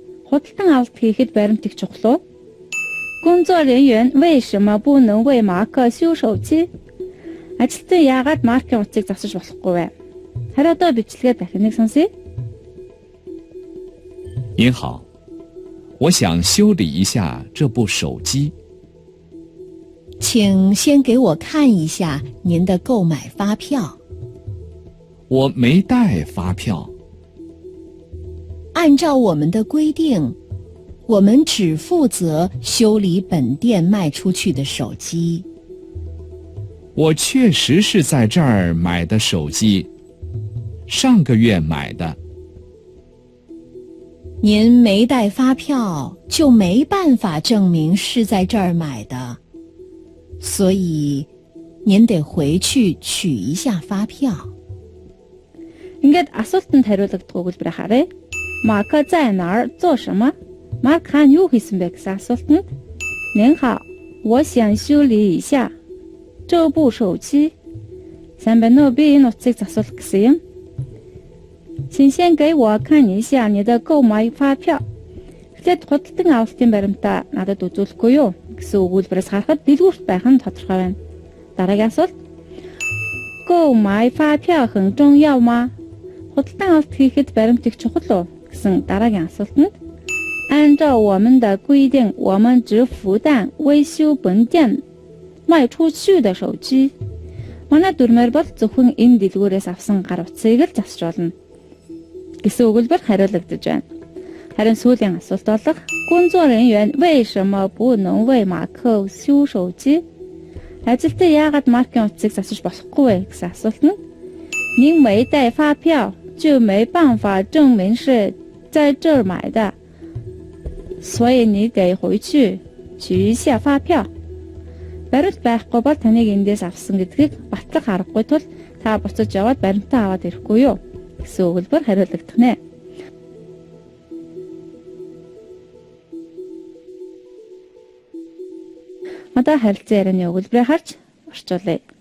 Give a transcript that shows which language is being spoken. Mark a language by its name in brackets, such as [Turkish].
[Mongolian] Худалдан авалт хийхэд баримтыг чухал уу? [Chinese] 工作人员为什么不能为马克修手机? [Mongolian] Ажилтан яагаад Маркийн утсыг засаж болохгүй вэ? Хариудаа бичлэгээ дахин нэг сонсъё. [Chinese] 您好，我想修理一下这部手机。请先给我看一下您的购买发票。我没带发票。按照我们的规定，我们只负责修理本店卖出去的手机。我确实是在这儿买的手机，上个月买的。您没带发票，就没办法证明是在这儿买的，所以您得回去取一下发票。 [Mongolian] Ингээд асуултанд хариулагддаг өгүүлбэр харъя. [Chinese] Марк 在哪儿做什么? [Mongolian] Марк хаан юу хийсэн бэ гэсэн асуултанд [Chinese] 您好，我想修理一下这部手机. [Mongolian] Сайн байна уу? Би энэ утсыг засуулах гэсэн юм. [Chinese] 请先给我看一下你的购买发票. [Mongolian] Тэгэхэд худалдан авалтын баримтаа надад үзүүлэхгүй юу гэсэн өгүүлбэрээс харахад дэлгүүрт байх нь тодорхой байна. Дараагийн асуулт. [Chinese] 购买发票很重要吗? [Mongolian] Худалдан авалт хийхэд баримтыг чухал уу гэсэн дараагийн асуултанд [Chinese] 按照我们的规定，我们只负担维修本店卖出去的手机. [Mongolian] Манай дүрмээр бол зөвхөн энэ дэлгүүрээс авсан гар утсыг л засч болно гэсэн өгүүлбэр хариулагдаж байна. Харин сүүлийн асуулт болох [Chinese] 工作人员为什么不能为马克修手机? [Mongolian] Ажилтан яагаад Маркийн утсыг засаж болохгүй вэ гэсэн асуулт нь [Chinese] 您没带发票就没办法证明是在这儿买的，所以你得回去取一下发票. [Mongolian] Баримт байхгүй бол таныг эндээс авсан гэдгийг батлах аргагүй тул та буцаж яваад баримтаа аваад ирэхгүй юу гэсэн өгүүлбэр хариулагдах нэ. Одоо харилцан ярианы өгүүлбэрийг харж орчуулъя.